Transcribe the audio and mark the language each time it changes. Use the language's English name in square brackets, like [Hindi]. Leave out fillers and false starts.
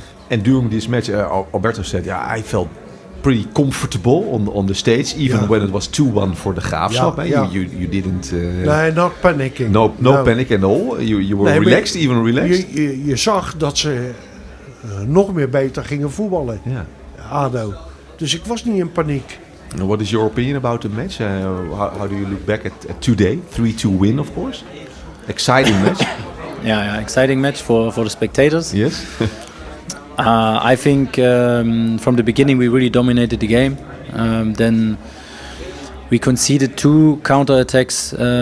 [English] And during this match, Alberto said, I felt pretty comfortable on the stage, even when it was 2-1 for the Graafschap. You didn't... not panicking. No panic at all. You were relaxed, even relaxed. [Dutch] Je zag dat ze nog meer beter gingen voetballen. ADO. Dus ik was niet in paniek. [English] And what is your opinion about the match? How do you look back at today? 3-2 win, of course. Exciting match. exciting match for the spectators. Yes. I think from the beginning we really dominated the game. Then we conceded 2 counterattacks.